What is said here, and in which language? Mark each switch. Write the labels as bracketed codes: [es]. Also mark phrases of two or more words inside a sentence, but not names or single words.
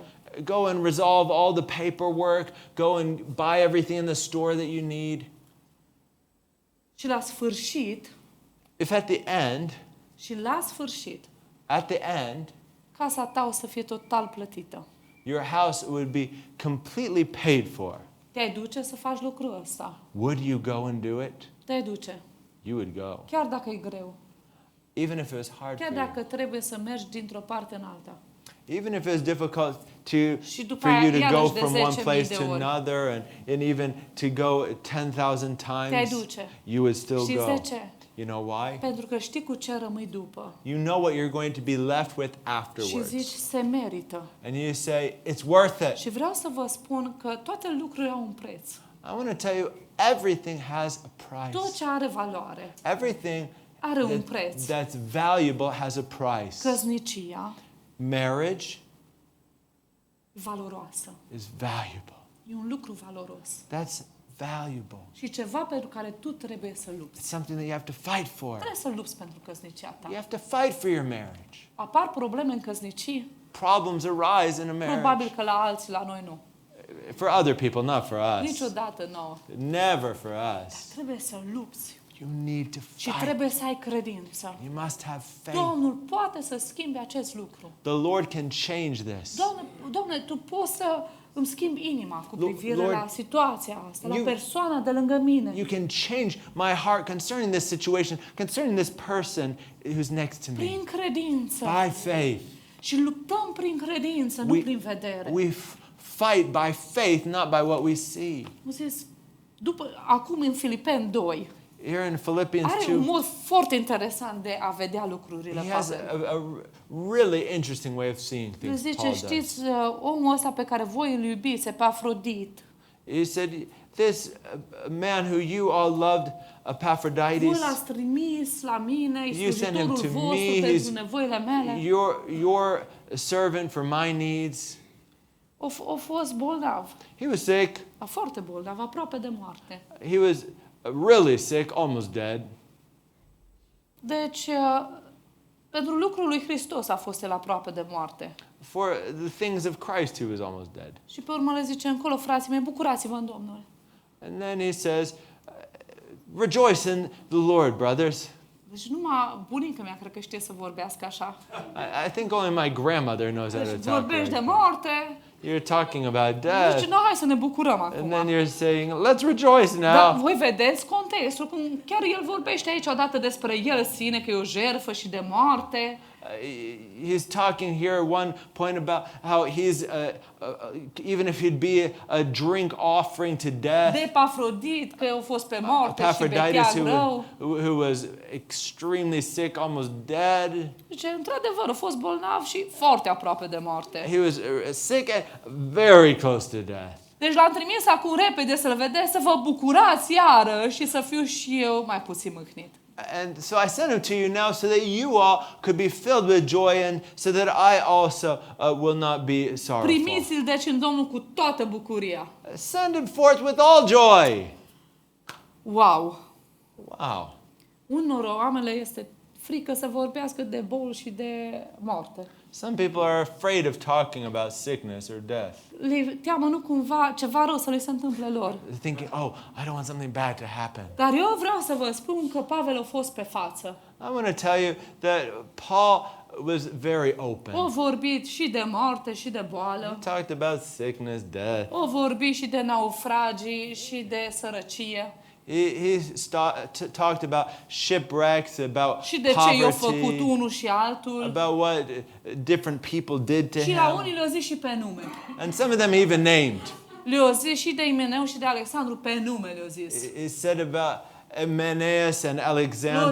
[en] go and resolve all the paperwork, go and buy everything in the store that you need. [ro] Și la sfârșit, [en] If at the end, [ro] casa ta o să fie total plătită. [en] your house would be completely paid for, [ro] Te-ai duce să faci lucrul ăsta. [en] would you go and do it? [ro] Te-ai duce. [en] You would go. [ro] Chiar dacă e greu. [en] Even if it was hard [ro] Chiar [en] for you. [ro] dacă trebuie să mergi dintr-o parte în alta. [en] Even if it was difficult [ro] Și după [en] for [ro] aia, [en] you to go [ro] iarăși de [en] from one [ro] 10.000 [en] place [ro] de [en] to [ro] ori. [en] another and even to go 10,000 [ro] Te-ai [en] times, [ro] duce. [en] you would still [ro] Și [en] go. [ro] de ce? [en] You know why? [ro] Pentru că știi cu ce rămâi după. [en] You know what you're going to be left with [ro] Și [en] afterwards. [ro] zici, se merită. [en] And you say, it's worth it. [ro] Și vreau să vă spun că toate lucrurile au un preț. [en] I want to tell you, everything has a [ro] Tot [en] price. [ro] ce are valoare [en] Everything [ro] are un preț. [en] that's valuable has a price. [ro] Căsnicia [en] Marriage [ro] e valoroasă. [en] is valuable. [ro] E un lucru valoros. [en] That's valuable. [ro] Și ceva pentru care tu trebuie să lupți. [en] It's something that you have to fight for. [ro] Trebuie să lupți pentru căsnicia ta. [en] You have to fight for your marriage. [ro] Apar probleme în căsnicii? [en] Problems arise in a marriage. [ro] Probabil că la alții, la noi nu. [en] For other people, not for us. [ro] Niciodată nouă. [en] Never for us. [ro] Trebuie să lupți. [en] You need to [ro] Și [en] fight. [ro] trebuie să ai credință. [en] You must have faith. [ro] Domnul poate să schimbe acest lucru. [en] The Lord can change this. [ro] Doamne, Tu poți să îmi schimbi inima cu privire [en] Lord, [ro] la situația asta, la [en] you- [ro] persoana de lângă mine. [en] You can change my heart concerning this situation, concerning this person who's next to me. [ro] Prin credință. [en] By faith. [ro] Și luptăm prin credință, nu prin vedere. [en] We fight by faith, not by what we see. [ro] Am zis, acum în Filipeni 2, [en] Here in Philippians [ro] are [en] 2, [ro] un mod foarte interesant de a vedea lucrurile. [en] he has [ro] Pavel. [en] a really interesting way of seeing [ro] El [en] things. [ro] zice, [en] Paul does. [ro] știți, omul ăsta pe care voi îl iubiți, pe Afrodit, [en] He said, this man who you all loved, [ro] voi [en] Epaphroditus, [ro] l-ați trimis la mine, e [en] You sent him [ro] slujitorul [en] to [ro] vostru [en] me, [ro] pentru [en] he's [ro] nevoile mele. [en] your servant for my needs. [ro] A fost bolnav, [en] He was sick. [ro] foarte bolnav, aproape de moarte. [en] He was really sick, almost dead. [ro] Deci, pentru lucrul lui Hristos a fost el aproape de moarte. [en] For the things of Christ, he was almost dead. [ro] Și pe urmă le zice încolo, frații mei, bucurați-vă în Domnul. [en] And then he says, rejoice in the Lord, brothers. [ro] Deci numai bunica mea cred că știe să vorbească așa. [en] I think only my grandmother knows how to [ro] Deci [en] talk [ro] vorbești [en] like [ro] de [en] that. [ro] moarte. [en] You're talking about [ro] Deci, [en] death, [ro] no, hai să ne bucurăm [en] and [ro] acum. [en] then you're saying, let's rejoice [ro] Dar [en] now. [ro] voi vedeți contextul, cum chiar el vorbește aici odată despre el sine, că e o jertfă și de moarte. [en] He's talking here at one point about how he's, even if he'd be a drink offering to death, [ro] De Epafrodit, că a fost pe moarte și [en] Epaphroditus, [ro] betea rău. [en] who was extremely sick, almost dead. [ro] Deci, într-adevăr, a fost bolnav și foarte aproape de moarte. [en] He was sick and very close to death. [ro] Deci l-am trimis acum repede să-l vedeți, să vă bucurați iară și să fiu și eu mai puțin mâhnit. [en] And so I sent him to you now so that you all could be filled with joy and so that I also will not be sorrowful. [ro] Primiți-l deci în Domnul cu toată bucuria. [en] Send him forth with all joy. [ro] Wow! [en] Wow. [ro] Unor oameni este frică să vorbească de boli și de moarte. [en] Some people are afraid of talking about sickness or death. [ro] Le teamă nu cumva ceva rău să le se întâmple lor. [en] They're thinking, oh, I don't want something bad to happen. [ro] Dar eu vreau să vă spun că Pavel a fost pe față. [en] I want to tell you that Paul was very open. [ro] A vorbit și de moarte și de boală. [en] He talked about sickness, death. [ro] A vorbit și de naufragii și de sărăcie. [en] He talked about shipwrecks, about [ro] Și de ce i-a făcut [en] poverty, [ro] unul și altul. [en] about what different people did to [ro] Și la [en] him. [ro] unii le-a zis și pe nume. [en] And some of them he even named. [ro] Le-a zis și de Imeneu și de Alexandru pe nume le-a zis. [en] He said about Hymenaeus and Alexander